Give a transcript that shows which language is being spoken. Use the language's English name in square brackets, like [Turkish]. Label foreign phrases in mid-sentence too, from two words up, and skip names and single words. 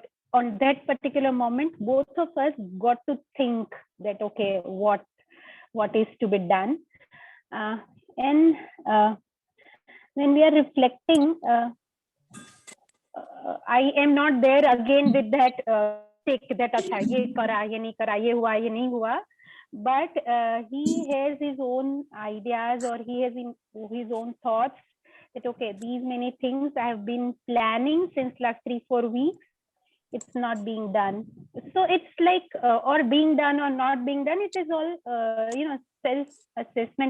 [English] On that particular moment, both of us got to think that, okay, what is to be done, and when we are reflecting, I am not there again with that take that [Hindi] अच्छा ये करा ये नहीं करा, ये हुआ ये नहीं हुआ, [English] but he has his own ideas, or he has his own thoughts that, okay, these many things I have been planning since last 3-4 weeks, it's not being done. So it's like or being done or not being done, it is all self assessment.